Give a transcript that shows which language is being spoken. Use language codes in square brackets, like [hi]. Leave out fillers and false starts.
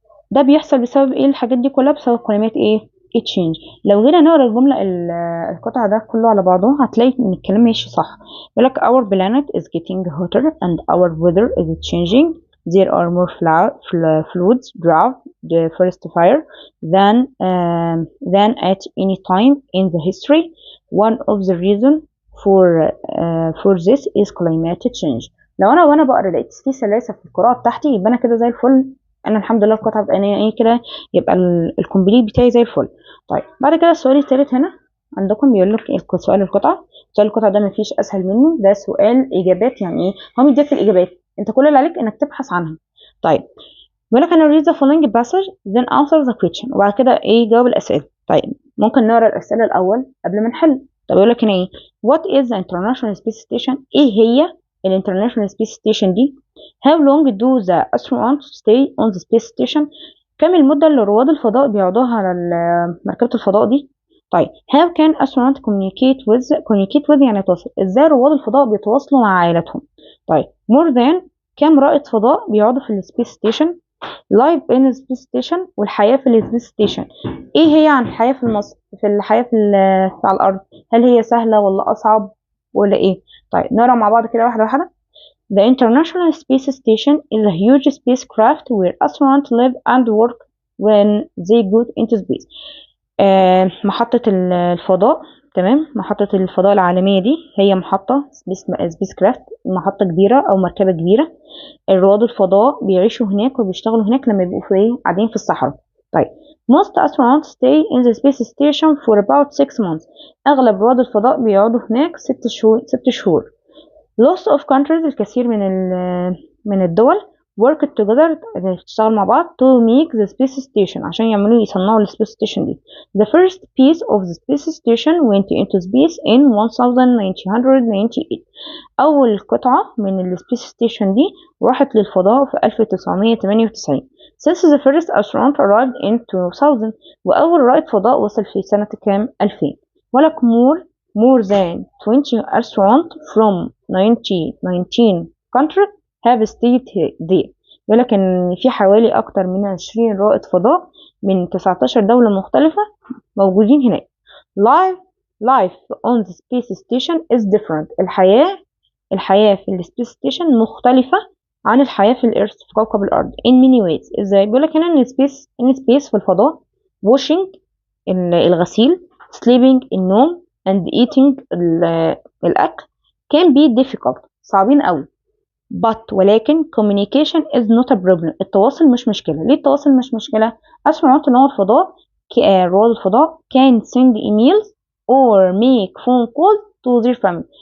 [ar] ده بيحصل بسبب ايه؟ الحاجات دي كلها بسبب climate ايه؟ change. لو جينا نقرا الجملة القطع ده كله على بعضه هتلاقي ان الكلام ماشي صح. يقول لك [en] our planet is getting hotter and our weather is changing there are more fluids drawn the forest fire than at any time in the history. One of the reasons for this is climate change. [ar] لو انا وانا بقرا لقيت في سلاسه في القراءه بتاعتي يبقى انا كده زي الفل. انا الحمد لله القطعه بقى ايه كده، يبقى الكومبليت بتاعي زي الفل. طيب بعد كده السؤال الثالث هنا عندكم بيقول لك سؤال القطعه. سؤال القطعه ده مفيش اسهل منه، ده سؤال اجابات. يعني ايه؟ هو مديك الاجابات، انت كل اللي عليك انك تبحث عنها. طيب بيقول لك انا [en] read the following passage then answer the question، [ar] وبعد كده ايه جاوب الاسئله. طيب ممكن نقرا الاسئله الاول قبل ما نحل. طب يقول لك هنا ايه [en] what is the international space station، [ar] ايه هي الانترناشونال سبيس ستيشن دي. [en] how long do the astronauts stay on the space station، [ar] كم المده اللي رواد الفضاء بيقعدوها على مركبه الفضاء دي. طيب [en] how can astronauts communicate with [ar] يعني يتواصل، ازاي رواد الفضاء بيتواصلوا مع عائلتهم. طيب more than كم رائد فضاء بيقعدوا في السبيس ستيشن. لايف ان سبيس ستيشن والحياه في السبيس ستيشن، ايه هي عن الحياه في الحياه على الارض، هل هي سهله ولا اصعب ولا ايه. طيب نقرا مع بعض كده واحده واحده. [en] The International Space Station is a huge spacecraft where astronauts live and work when they go into space. [ar] محطة الفضاء، تمام، محطة الفضاء العالمية دي هي محطة سبيس كرافت، محطة كبيرة أو مركبة كبيرة. رواد الفضاء بيعيشوا هناك وبيشتغلوا هناك لما بيبقوا في قاعدين في الصحراء. [en] طيب most astronauts stay in the space station for about 6 months. [ar] أغلب رواد الفضاء بيقعدوا هناك 6 شهور. [en] lots of countries [ar] الكثير من الدول [en] work together [ar] تشتغل مع بعض [en] to make the space station [ar] عشان يصنعوا السبيس ستيشن دي. [en] The first piece of the space station went into space in 1998. [ar] أول قطعة من السبيس ستيشن دي راحت للفضاء في 1998. [en] Since the first astronaut arrived in 2000 [ar] وأول رائد فضاء وصل في سنة كام؟ [en] 2000. ولك more than 20 astronauts from 19 countries have stayed there. [ar] يقول لك ان في حوالي اكتر من 20 رائد فضاء من 19 دولة مختلفة موجودين هناك. [en] life on the space station is different. [ar] الحياة في السبيس ستيشن مختلفة عن الحياة في الارث في كوكب الارض [en] in many ways. [ar] ازاي؟ بيقول لك هنا ان space في الفضاء washing الغسيل sleeping النوم and eating الاكل [en] can be difficult [ar] صعبين قوي. [en] ولكن communication is not a problem. [ar] التواصل مش مشكلة. ليه التواصل مش مشكلة؟ [en] astronauts [ar] اللي هو الفضاء رواد الفضاء [en] can send emails or make phone calls to their family.